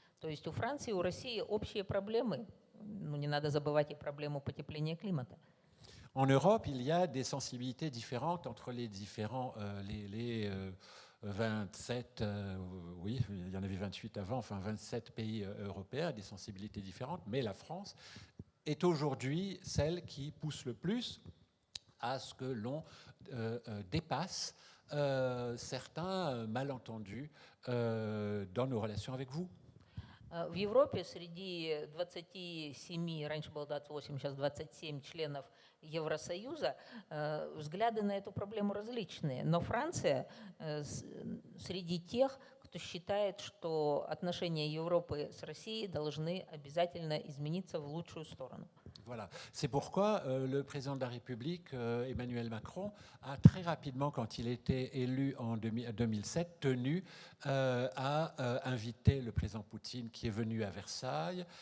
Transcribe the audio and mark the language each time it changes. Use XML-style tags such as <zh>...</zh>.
<ru>То есть у Франции, у России общие проблемы. Ну, не надо забывать и проблему потепления климата.</ru> <fr>En Europe, il y a des sensibilités différentes entre les différents, les 27, oui, il y en avait 28 avant, enfin 27 pays européens, des sensibilités différentes, mais la France est aujourd'hui celle qui pousse le plus à ce que l'on dépasse certains malentendus dans nos relations avec vous.</fr> <ru>В Европе среди 27, раньше было 28, сейчас 27 членов Евросоюза, взгляды на эту проблему различные. Но Франция среди тех, кто считает, что отношения Европы с Россией должны обязательно измениться в лучшую сторону.</ru> <fr>Voilà. C'est pourquoi le président de la République, Emmanuel Macron, a très rapidement, quand il était élu en 2007, tenu à inviter le président Poutine qui est venu à Versailles.</fr>